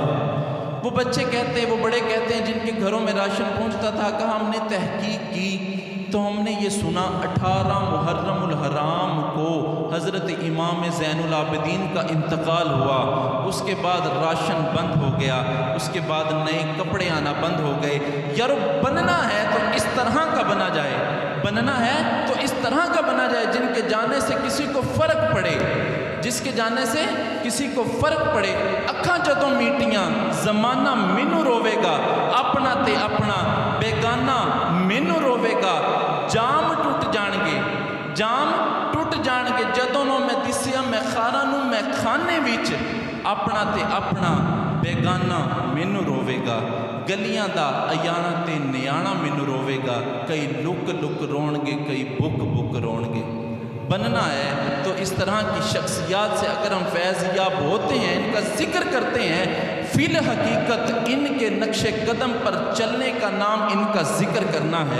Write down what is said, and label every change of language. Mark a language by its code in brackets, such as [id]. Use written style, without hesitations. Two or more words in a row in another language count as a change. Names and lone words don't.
[ur] وہ بچے کہتے ہیں، وہ بڑے کہتے ہیں جن کے گھروں میں راشن پہنچتا تھا، کہا ہم نے تحقیق کی تو ہم نے یہ سنا 18 محرم الحرام کو حضرت امام زین العابدین کا انتقال ہوا، اس کے بعد راشن بند ہو گیا، اس کے بعد نئے کپڑے آنا بند ہو گئے۔ یار بننا ہے تو اس طرح کا بنا جائے، بننا ہے تو اس طرح کا بنا جائے جن کے جانے سے کسی کو فرق پڑے، جس کے جانے سے کسی کو فرق پڑے۔ [pa] اکھاں جدوں میٹیاں زمانہ مینوں روے گا، اپنا تے اپنا بیگانہ مینوں روے گا۔ جام ٹوٹ جان گے، جام ٹوٹ جان گے، جدوں نوں میں دسیا میں خاراں نوں میں کھانے وچ، اپنا تے اپنا بیگانہ مینوں روے گا۔ گلیاں دا ایانا تے نیانا مینوں روے گا، کئی لک لک رون گے، کئی بک بک رون گے۔ [ur] بننا ہے تو اس طرح کی شخصیات سے اگر ہم فیض یاب ہوتے ہیں، ان کا ذکر کرتے ہیں، فی الحقیقت ان کے نقش قدم پر چلنے کا نام ان کا ذکر کرنا ہے۔